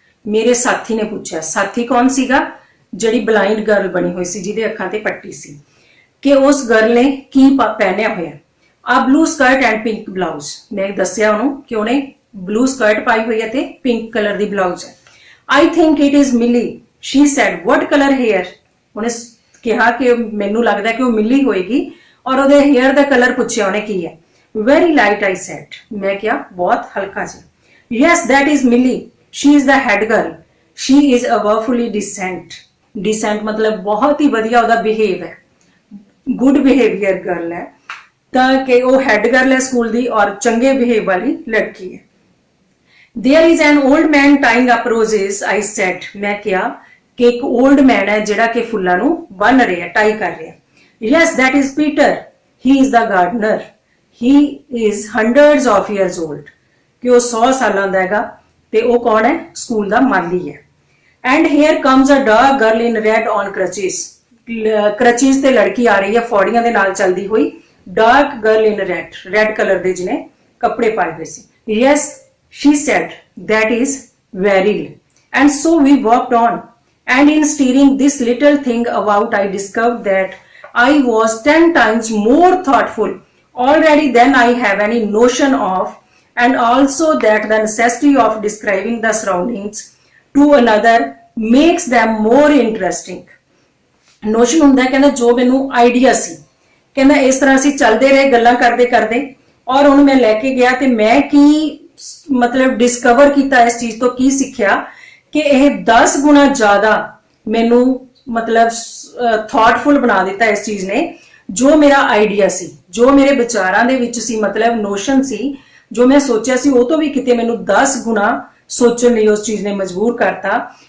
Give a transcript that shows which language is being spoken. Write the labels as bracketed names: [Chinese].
[Punjabi] ਮੇਰੇ ਸਾਥੀ ਨੇ ਪੁੱਛਿਆ। ਸਾਥੀ ਕੌਣ ਸੀਗਾ? ਜਿਹੜੀ ਬਲਾਈਂਡ ਗਰਲ ਬਣੀ ਹੋਈ ਸੀ, ਜਿਹਦੇ ਅੱਖਾਂ ਤੇ ਪੱਟੀ ਸੀ, ਕਿ ਉਸ ਗਰਲ ਨੇ ਕੀ ਪਹਿਨਿਆ ਹੋਇਆ। [English] A blue skirt and pink blouse. [Punjabi] ਮੈਂ ਦੱਸਿਆ ਉਹਨੂੰ ਕਿ ਉਹਨੇ ਬਲੂ ਸਕਰਟ ਪਾਈ ਹੋਈ ਹੈ ਤੇ ਪਿੰਕ ਕਲਰ ਦੀ ਬਲਾਊਜ਼ ਹੈ। [English] I think it is Millie, she said. What color hair? [Punjabi] ਉਹਨੇ ਕਿਹਾ ਕਿ ਮੈਨੂੰ ਲੱਗਦਾ ਕਿ ਉਹ ਮਿਲੀ ਹੋਏਗੀ, ਔਰ ਉਹਦੇ ਹੇਅਰ ਦਾ ਕਲਰ ਪੁੱਛਿਆ ਉਹਨੇ ਕੀ ਹੈ। [English] Very light, I said. [Punjabi] ਮੈਂ ਕਿਹਾ ਬਹੁਤ ਹਲਕਾ ਜਿਹਾ। [English] Yes, that is Millie. She is the head girl. She is a wonderfully decent. [Punjabi] Decent ਮਤਲਬ ਬਹੁਤ ਹੀ ਵਧੀਆ ਉਹਦਾ ਬਿਹੇਵ ਹੈ, [English] good behaviour girl [Punjabi] ਹੈ, ਤਾਂ ਕਿ ਉਹ ਹੈਡ ਗਰਲ ਹੈ ਸਕੂਲ ਦੀ ਔਰ ਚੰਗੇ ਬਿਹੇਵ ਵਾਲੀ ਲੜਕੀ ਹੈ। [English] There is an old man tying up roses, I said. [Punjabi] ਮੈਂ ਕਿਹਾ ਕਿ ਇੱਕ old man ਹੈ ਜਿਹੜਾ ਕਿ ਫੁੱਲਾਂ ਨੂੰ ਬੰਨ ਰਿਹਾ, ਟਾਈ ਕਰ ਰਿਹਾ। [English] Yes, that is Peter. He is the gardener. He is hundreds of years old. [Punjabi] ਕਿ ਉਹ 100 ਸਾਲਾਂ ਦਾ ਹੈਗਾ, ਤੇ ਉਹ ਕੌਣ ਹੈ? ਸਕੂਲ ਦਾ ਮਾਲੀ ਹੈ। [English] And here comes a dark girl in red on crutches. [Punjabi] crutches ਤੇ ਲੜਕੀ ਆ ਰਹੀ ਹੈ ਫੌੜੀਆਂ ਦੇ ਨਾਲ ਚੱਲਦੀ ਹੋਈ। [English] dark girl in red, red [Punjabi] colour ਦੇ ਜਿਹਨੇ ਕੱਪੜੇ ਪਾਏ ਹੋਏ ਸੀ। [English] Yes, she said, that is Beryl. And so we walked on. And in steering this little thing about, I discovered that I was 10 times more thoughtful already than I have any notion of, and also that the necessity of describing the surroundings to another makes them more interesting. [Punjabi] Notion ਹੁੰਦਾ ਕਹਿੰਦਾ ਜੋ ਮੈਨੂੰ idea ਸੀ, ਕਹਿੰਦਾ ਇਸ ਤਰ੍ਹਾਂ ਅਸੀਂ ਚੱਲਦੇ ਰਹੇ ਗੱਲਾਂ ਕਰਦੇ ਕਰਦੇ, ਔਰ ਉਹਨੂੰ ਮੈਂ ਲੈ ਕੇ ਗਿਆ ਤੇ ਮੈਂ ਕੀ ਮਤਲਬ ਡਿਸਕਵਰ ਕੀਤਾ ਇਸ ਚੀਜ਼ ਤੋਂ, ਕੀ ਸਿੱਖਿਆ ਕਿ ਇਹ 10 ਗੁਣਾ ਜ਼ਿਆਦਾ ਮੈਨੂੰ ਮਤਲਬ ਥਾਟਫੁਲ ਬਣਾ ਦਿੱਤਾ ਇਸ ਚੀਜ਼ ਨੇ, ਜੋ ਮੇਰਾ ਆਈਡੀਆ ਸੀ, ਜੋ ਮੇਰੇ ਵਿਚਾਰਾਂ ਦੇ ਵਿੱਚ ਸੀ, ਮਤਲਬ ਨੋਸ਼ਨ ਸੀ, ਜੋ ਮੈਂ ਸੋਚਿਆ ਸੀ ਉਹ ਤੋਂ ਵੀ ਕਿਤੇ ਮੈਨੂੰ 10 ਗੁਣਾ ਸੋਚਣ ਲਈ ਉਸ ਚੀਜ਼ ਨੇ ਮਜਬੂਰ ਕਰਤਾ।